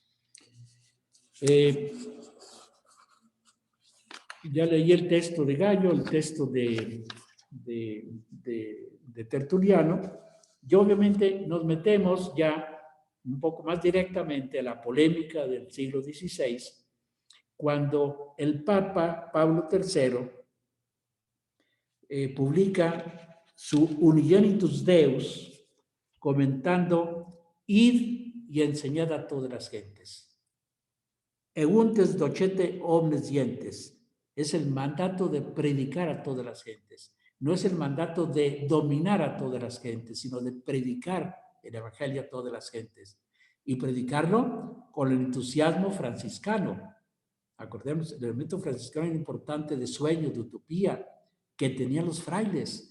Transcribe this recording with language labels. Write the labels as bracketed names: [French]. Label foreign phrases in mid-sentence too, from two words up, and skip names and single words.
[Spanish] Ya leí el texto de Gallo, el texto de Tertuliano, y obviamente nos metemos ya un poco más directamente a la polémica del siglo XVI, cuando el Papa Pablo III publica su Unigenitus Deus, comentando: id y enseñad a todas las gentes. [Latin] Euntes docete omnes gentes. [Spanish] Es el mandato de predicar a todas las gentes. No es el mandato de dominar a todas las gentes, sino de predicar el evangelio a todas las gentes. Y predicarlo con el entusiasmo franciscano. Acordemos, el elemento franciscano era importante de sueño, de utopía, que tenían los frailes.